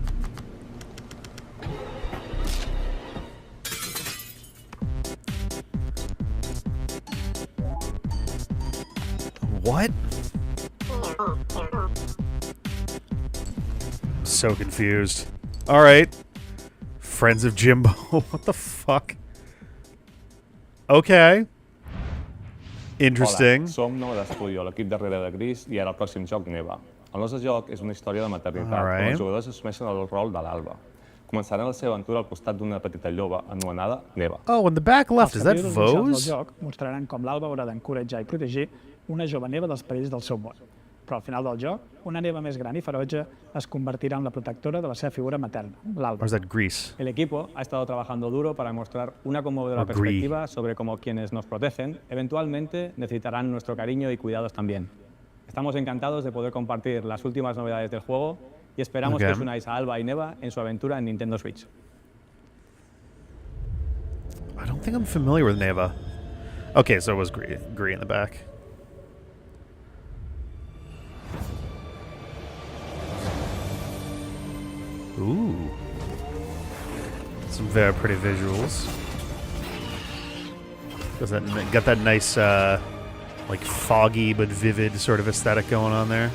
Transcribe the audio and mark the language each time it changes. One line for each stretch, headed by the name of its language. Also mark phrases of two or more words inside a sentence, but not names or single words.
English: What? So confused. All right. Friends of Jimbo. What the fuck? Okay. Interesting.
Catalan: Hola, som Nova d'Estudio, l'equip darrere de Gris i ara el pròxim joc Neva. El nostre joc és una història de maternitat,
English: Alright.
Catalan: on els jugadors assumeixen el rol de l'Alba. Començaran la seva aventura al costat d'una petita lloba anomenada Neva.
English: Oh, in the back left, is that
Catalan: Els capítols del
English: Vose?
Catalan: joc mostraran com l'Alba haurà d'encoratjar i protegir una jove neva dels perills del seu món. Però al final del joc, una neva més gran i ferotge es convertirà en la protectora de la seva figura materna,
English: Or
Catalan: l'Alba.
English: is that Greece?
Spanish: El equipo ha estado trabajando duro para mostrar una conmovedora
English: Agree.
Spanish: perspectiva sobre cómo quienes nos protegen eventualmente necesitarán nuestro cariño y cuidados también. Estamos encantados de poder compartir las últimas novedades del juego y esperamos
English: Okay.
Spanish: que os unáis a Alba y Neva en su aventura en Nintendo Switch.
English: I don't think I'm familiar with Neva. Okay, so it was Gree in the back. Ooh. Some very pretty visuals. Got that nice, like foggy but vivid sort of aesthetic going on there.